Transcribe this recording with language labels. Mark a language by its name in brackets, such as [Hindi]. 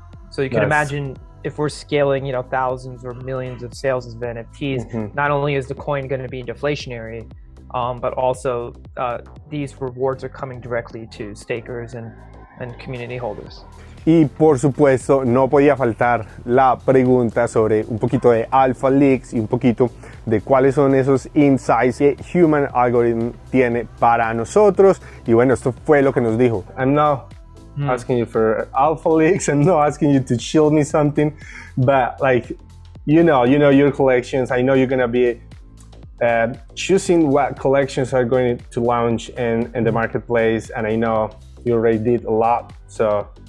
[English] So you can imagine if we're scaling, you know, thousands or millions of sales of NFTs, not only is the coin going to be deflationary, but also these rewards are coming directly to stakers and community holders. [Spanish] Y por supuesto no podía faltar la pregunta sobre un poquito de Alpha Leaks y un poquito de cuáles son esos insights que Human Algorithm tiene para nosotros. Y bueno, esto fue lo que nos dijo. [English] I'm not asking you for Alpha Leaks, I'm not asking you to shield me something, but like, you know your collections. I know you're gonna be choosing what collections are going to launch in the marketplace, and I know you already did a lot. So